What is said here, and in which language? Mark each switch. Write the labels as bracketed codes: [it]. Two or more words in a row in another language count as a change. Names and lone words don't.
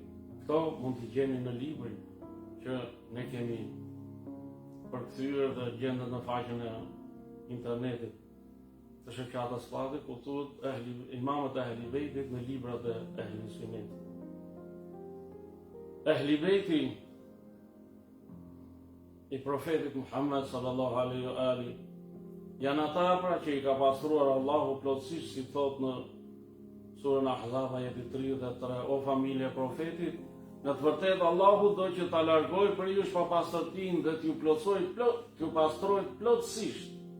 [sq] Këto mund t'i gjeni në librin që ne kemi përkthyer dhe gjendet në faqen e internetit të shoqatës Spati, ku thuhet imamët e Ehli Bejtit në librat e Ehli Sunetit. Ehli Bejti i profetit Muhammed [ar] صلى الله عليه وآله [sq] janë ata pra që i ka pastruar Allahu plotësisht, si thot në surën Ahzab ajeti 33, o familje e profetit, në të vërtetë Allahu do që ta largoj për ju papastërtinë dhe t'ju pastroj plotësisht.